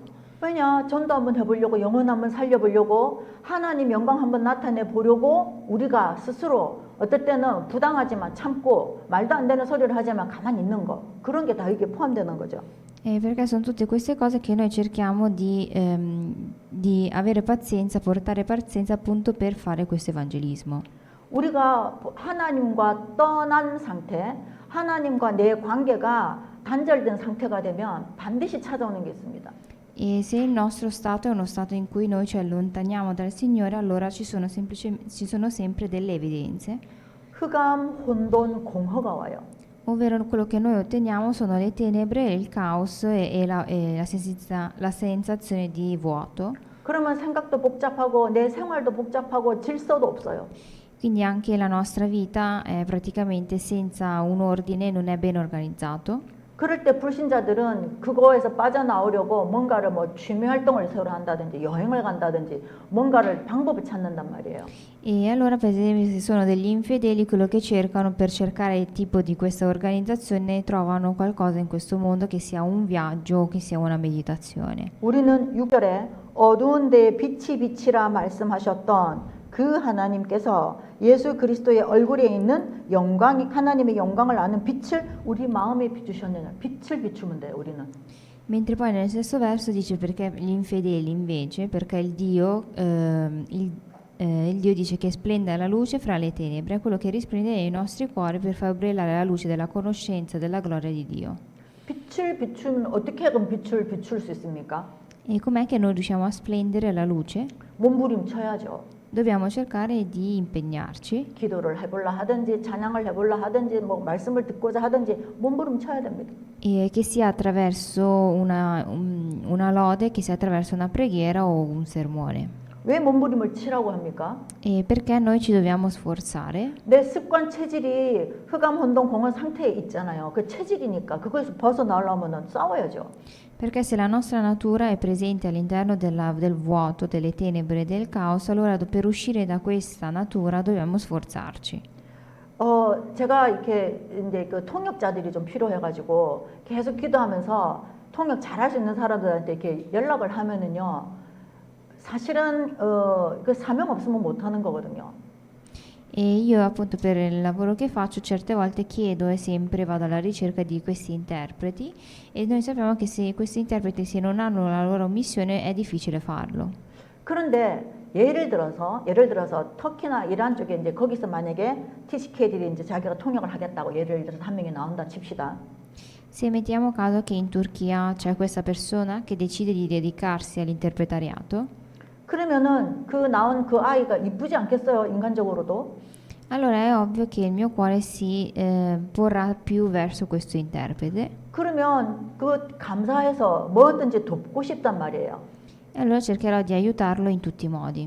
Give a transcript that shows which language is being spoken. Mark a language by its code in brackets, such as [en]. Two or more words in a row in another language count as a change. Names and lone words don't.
[ko] 왜냐, 전도 한번 해보려고, 영혼 한번 살려보려고, 하나님 영광 한번 나타내 보려고 우리가 스스로 어떨 때는 부당하지만 참고 말도 안 되는 소리를 하지만 가만히 있는 거, 그런 게 다 이게 포함되는 거죠. [it] Perché sono tutte queste cose che noi cerchiamo di avere pazienza, portare pazienza appunto per fare questo evangelismo. [ko] 우리가 하나님과 떠난 상태, 하나님과 내 관계가 단절된 상태가 되면 반드시 찾아오는 게 있습니다. [it] E se il nostro stato è uno stato in cui noi ci allontaniamo dal Signore, allora ci sono sempre delle evidenze, [ko] 흑암, 혼돈, 공허가 와요. [it] ovvero quello che noi otteniamo sono le tenebre, il caos e la sensazione di vuoto. [ko] 그러면 생각도 복잡하고 내 생활도 복잡하고 질서도 없어요. [it] Quindi anche la nostra vita è praticamente senza un ordine, non è ben organizzato. [ko] 그럴 때 불신자들은 그거에서 빠져나오려고 뭔가를 뭐 취미 활동을 새로 한다든지 여행을 간다든지 뭔가를 방법을 찾는단 말이에요. [it] E allora, per esempio, se sono degli infedeli, quello che cercano per cercare il tipo di questa organizzazione, trovano qualcosa in questo mondo che sia un viaggio o che sia una meditazione. [ko] 우리는 6절에 어두운 데에 빛이 빛이라 말씀하셨던 그 하나님께서 예수 그리스도의 얼굴에 있는 하나님의 영광을 아는 빛을 우리 마음에 비추셨느냐. 빛을 비추면 돼요, 우리는. [it] Mentre poi nel stesso verso dice perché gli infedeli invece, perché il Dio dice che splende la luce fra le tenebre, è quello che risplende nei nostri cuori per far brillare la luce della conoscenza della gloria di Dio. [ko] 빛을 비추면 어떻게 그럼 빛을 비출 수 있습니까? [it] E com'è che noi riusciamo a splendere la luce? [ko] 몸부림쳐야죠. [it] Dobbiamo cercare di impegnarci, [ko] 기도를 해볼라 하든지 찬양을 해볼라 하든지 뭐 말씀을 듣고자 하든지 몸부림쳐야 됩니다. [it] e che sia attraverso una lode, che sia attraverso una preghiera o un sermone. [ko] 왜 몸부림을 치라고 합니까? [it] E perché noi ci dobbiamo sforzare? [ko] 내 습관 체질이 흑암 혼돈 공허 상태에 있잖아요. 그 체질이니까 그거에서 벗어나려면 싸워야죠. [it] Perché se la nostra natura è presente all'interno del vuoto, delle tenebre, del caos, allora per uscire da questa natura dobbiamo sforzarci. [ko] 제가 이렇게 이제 그 통역자들이 좀 필요해가지고 계속 기도하면서 통역 잘할 수 있는 사람들한테 이렇게 연락을 하면은요, 사실은 그 사명 없으면 못 하는 거거든요. [it] E io appunto per il lavoro che faccio certe volte chiedo e sempre vado alla ricerca di questi interpreti e noi sappiamo che se questi interpreti se non hanno la loro missione è difficile farlo. [ko] 그런데 예를 들어서 터키나 이란 쪽에 이제 거기서 만약에 TCK들이 이제 자기가 통역을 하겠다고 예를 들어서 한 명이 나온다 칩시다. [it] Se mettiamo caso che in Turchia c'è questa persona che decide di dedicarsi all'interpretariato, [ko] 그러면은 그 나온 그 아이가 이쁘지 않겠어요, 인간적으로도? [it] allora è ovvio che il mio cuore si porrà più verso questo interprete. [ko] 그러면 그 감사해서 뭐든지 돕고 싶단 말이에요. [it] E allora cercherò di aiutarlo in tutti i modi.